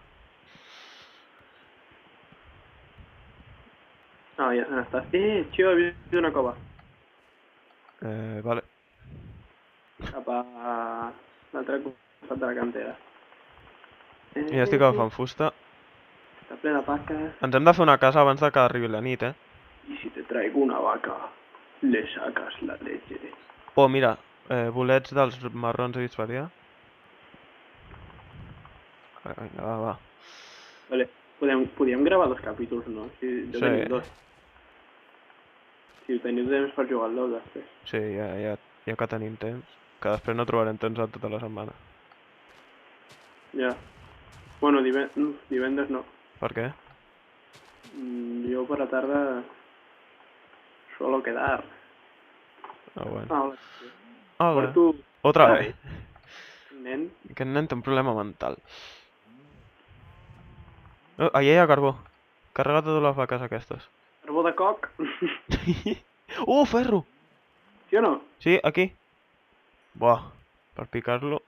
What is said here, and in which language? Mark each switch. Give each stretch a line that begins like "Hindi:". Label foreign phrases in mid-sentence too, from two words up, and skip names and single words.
Catalan: No, ja se n'està. Tio, he vist una cova. Vale. Cap a l'altre costat de la cantera. I ja estic agafant fusta. Està ple de vaques. Ens hem de fer una casa abans de que arribi la nit, eh?
Spanish: Y si te traigo una vaca, le sacas la leche.
Catalan: Oh, mira, bolets dels marrons he vist variar. Vinga, va. Vale. Podríem gravar 2 capítols, no? Si jo Sí. teniu 2. Si teniu temps per jugar-lo després. Sí, ja que tenim temps. Que després no trobarem temps a tota la setmana. Ja. Bueno, divendres no. Per què?
Spanish: Yo por la tarde suelo quedar. Ah, bueno. Hola. Hola. Por tu... Otra Otra vez.
Catalan: Nen. Que el nen té un problema mental. Oh, allà hi ha carbó. Carrega totes les vaques aquestes. Carbó de coc. Ferro!
Spanish: ¿Sí o no?
Catalan: Sí, aquí. Buah, per picar-lo.